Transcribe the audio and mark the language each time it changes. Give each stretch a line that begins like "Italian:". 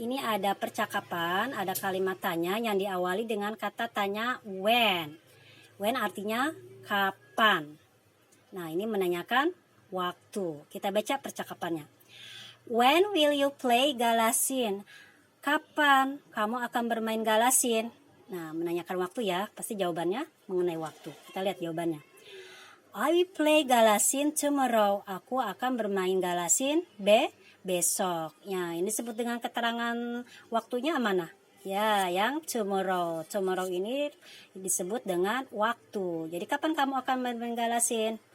Indonesian: Ini ada percakapan, ada kalimat tanya yang diawali dengan kata tanya when. When artinya kapan. Nah, ini menanyakan waktu. Kita baca percakapannya.
English: When will you play galasin?
Indonesian: Kapan kamu akan bermain galasin? Nah, menanyakan waktu ya, pasti jawabannya mengenai waktu. Kita lihat jawabannya.
English: I will play galasin tomorrow.
Indonesian: Aku akan bermain galasin besok. Ya, ini disebut dengan keterangan waktunya mana? Ya, yang tomorrow. Tomorrow ini disebut dengan waktu. Jadi kapan kamu akan bermain galasin?